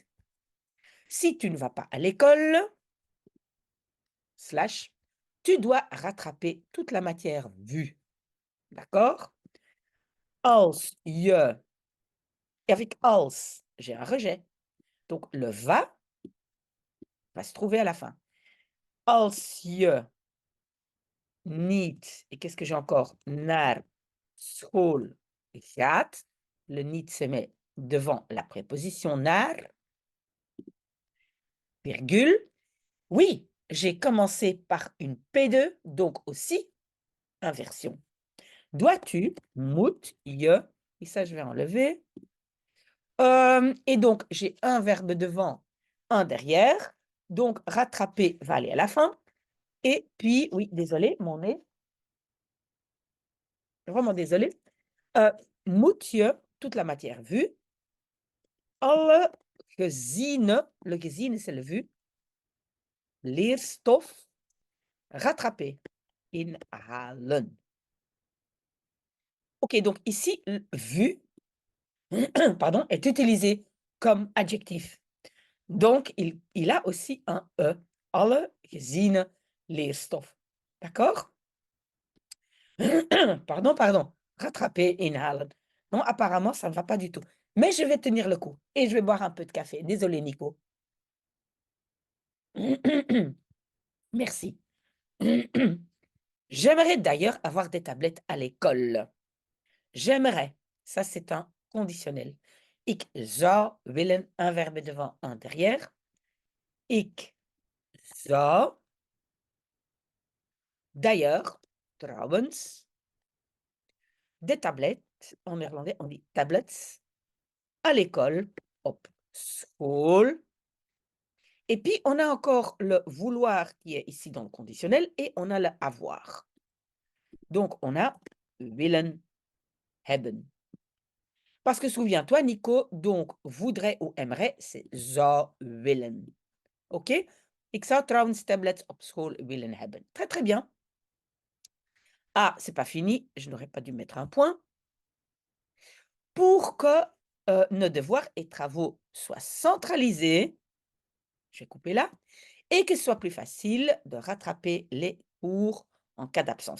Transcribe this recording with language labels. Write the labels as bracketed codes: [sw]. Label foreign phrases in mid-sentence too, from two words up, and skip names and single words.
[fr] Si tu ne vas pas à l'école, slash, tu dois rattraper toute la matière vue. D'accord? [nl] Als je, [fr] et avec als, j'ai un rejet. Donc, le va se trouver à la fin. [nl] Als je niet, [fr] et qu'est-ce que j'ai encore? [nl] Naar school gaat. [fr] Le niet se met devant la préposition naar, virgule. Oui, j'ai commencé par une P2, donc aussi inversion. Dois-tu, [nl] moet, je, [fr] et ça je vais enlever. Et donc, j'ai un verbe devant, un derrière. Donc, rattraper va aller à la fin. Et puis, oui, désolé, mon nez. Vraiment désolé. [nl] Moet je, [fr] toute la matière vue. [nl] Alle gezien, [fr] le gezien c'est le vu. [nl] Leerstof, rattraper, inhalen. [fr] Ok, donc ici, vu, pardon, est utilisé comme adjectif. Donc, il a aussi un E. [nl] Alle gezien leerstof. [fr] D'accord? Pardon. Rattraper, inhalen. Non, apparemment, ça ne va pas du tout. Mais je vais tenir le coup et je vais boire un peu de café. Désolé, Nico. Merci. J'aimerais d'ailleurs avoir des tablettes à l'école. J'aimerais. Ça, c'est un conditionnel. [nl] Ik zou willen, [fr] un verbe devant, un derrière. [nl] Ik zou. [fr] D'ailleurs, trouwens, des tablettes, en néerlandais, on dit tablets, à l'école, [nl] op school. [fr] Et puis, on a encore le vouloir qui est ici dans le conditionnel et on a le avoir. Donc, on a [nl] willen, hebben. [fr] Parce que souviens-toi, Nico, donc voudrait ou aimerait, c'est [nl] zou willen. [fr] OK? [nl] Ik zou trouwens tablets op school willen hebben. [fr] Très, très bien. Ah, c'est pas fini. Je n'aurais pas dû mettre un point. Pour que nos devoirs et travaux soient centralisés, je vais couper là, et que ce soit plus facile de rattraper les cours en cas d'absence.